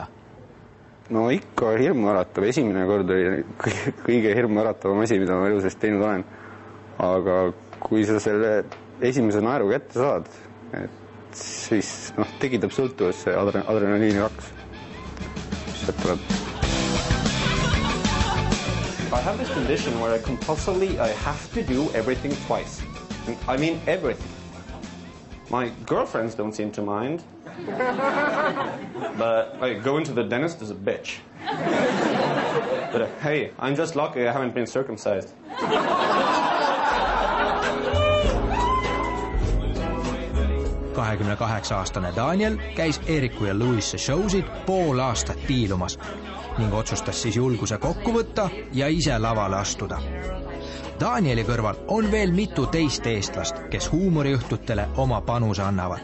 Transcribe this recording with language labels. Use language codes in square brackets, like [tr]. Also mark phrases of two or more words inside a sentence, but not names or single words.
[et] No ikka hirmuäratav. Esimene kord oli kõige hirmuäratavam asi, mida ma elusest teinud olen. Aga kui sa selle esimese naeru kätte saad, et siis tekitab sõltuvusse adrenaliini 2, mis sealt tuleb. [en] I have this condition where I have to do everything twice. I mean everything. My girlfriends don't seem to mind. But going to the dentist is a bitch. But hey, I'm just lucky I haven't been circumcised. [et] 28-aastane Daniel käis Eriku ja Louise showsid pool aastat piilumas ning otsustas siis julguse kokku võtta ja ise lavale astuda. Danieli kõrval on veel mitu teist eestlast, kes huumoriõhtutele oma panuse annavad.